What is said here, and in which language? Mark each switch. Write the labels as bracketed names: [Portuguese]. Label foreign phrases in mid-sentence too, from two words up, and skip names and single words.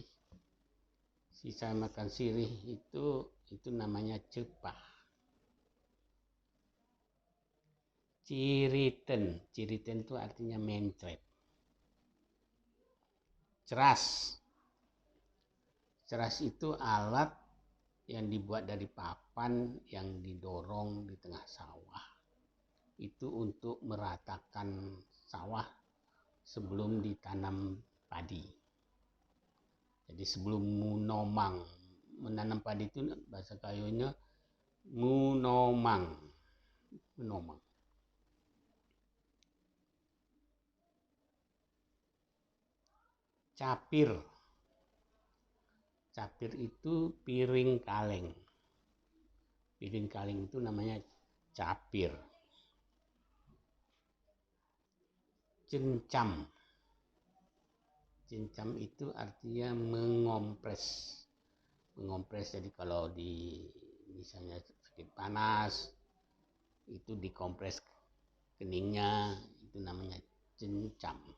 [Indonesian] Sisa makan sirih itu namanya cepah. Ciriten, ciriten itu artinya mencret. Ceras, ceras itu alat yang dibuat dari papan yang didorong di tengah sawah. Itu untuk meratakan sawah sebelum ditanam padi. Jadi sebelum munomang, menanam padi itu bahasa Gayonya munomang, munomang. Capir, capir itu piring kaleng. Piring kaleng itu namanya capir. Cencam, cencam itu artinya mengompres. Mengompres, jadi kalau misalnya sakit panas itu dikompres keningnya, itu namanya cencam.